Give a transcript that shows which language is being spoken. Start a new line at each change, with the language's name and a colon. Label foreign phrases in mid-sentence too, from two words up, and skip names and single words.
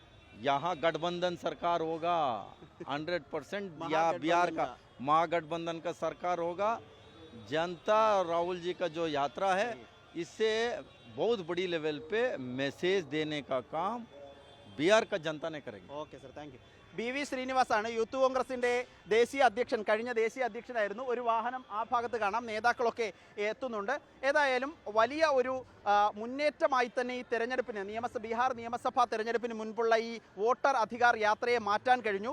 Hindi: यहाँ गठबंधन सरकार होगा 100%। या बिहार का महागठबंधन का सरकार होगा। जनता राहुल जी का जो यात्रा है, इससे बहुत बड़ी लेवल पे मैसेज देने का काम ബിഹാർ का जनता ने करेगी।
Malayalam: ഓക്കെ സർ,
English: thank you.
Malayalam: BV ശ്രീനിവാസാണ് യൂത്ത് കോൺഗ്രസിൻ്റെ ദേശീയ അധ്യക്ഷൻ, കഴിഞ്ഞ ദേശീയ അധ്യക്ഷനായിരുന്നു. ഒരു വാഹനം ആ ഭാഗത്ത് കാണാം, നേതാക്കളൊക്കെ എത്തുന്നുണ്ട്. ഏതായാലും വലിയ ഒരു മുന്നേറ്റമായി തന്നെ ഈ തെരഞ്ഞെടുപ്പിന്, ബീഹാർ നിയമസഭാ തെരഞ്ഞെടുപ്പിന് മുൻപുള്ള ഈ വോട്ടർ അധികാർ യാത്രയെ മാറ്റാൻ കഴിഞ്ഞു.